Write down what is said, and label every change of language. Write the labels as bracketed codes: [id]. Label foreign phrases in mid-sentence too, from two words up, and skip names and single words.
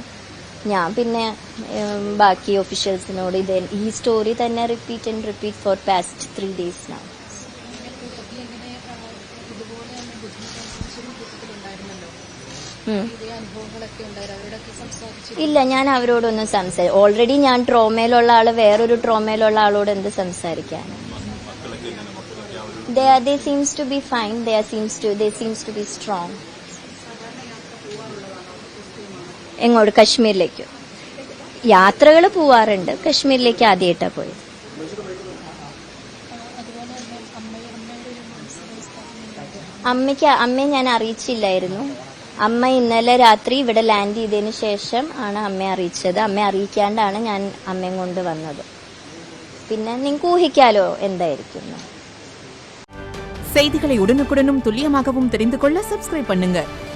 [ml] ഞാൻ പിന്നെ ബാക്കി ഒഫീഷ്യൽസിനോട് ഈ സ്റ്റോറി തന്നെ [en] repeat for past 3 days now. [ml] ഇല്ല, ഞാൻ അവരോടൊന്നും ഓൾറെഡി ഞാൻ ട്രോമയിലുള്ള ആള് വേറൊരു ട്രോമയിലുള്ള ആളോട് എന്ത് സംസാരിക്കാനാണ്. [en] They seems to be fine. They seems to be strong. [ml] എങ്ങോട്ട്? കശ്മീരിലേക്ക് യാത്രകൾ പോവാറുണ്ട്. കശ്മീരിലേക്ക് ആദ്യമായിട്ടാണ് പോയത്. അമ്മയെ ഞാൻ അറിയിച്ചില്ലായിരുന്നു. അമ്മ ഇന്നലെ രാത്രി ഇവിടെ ലാൻഡ് ചെയ്തതിന് ശേഷം ആണ് അമ്മയെ അറിയിച്ചത്. അമ്മയെ അറിയിക്കാണ്ടാണ് ഞാൻ അമ്മയും കൊണ്ട് വന്നത്. പിന്നെ നിങ്ങൾക്ക് ഊഹിക്കാലോ എന്തായിരിക്കും. [ta] செய்திகளை உடனுக்குடனும் துல்லியமாகவும் தெரிந்து கொள்ள சப்ஸ்கிரைப் பண்ணுங்க.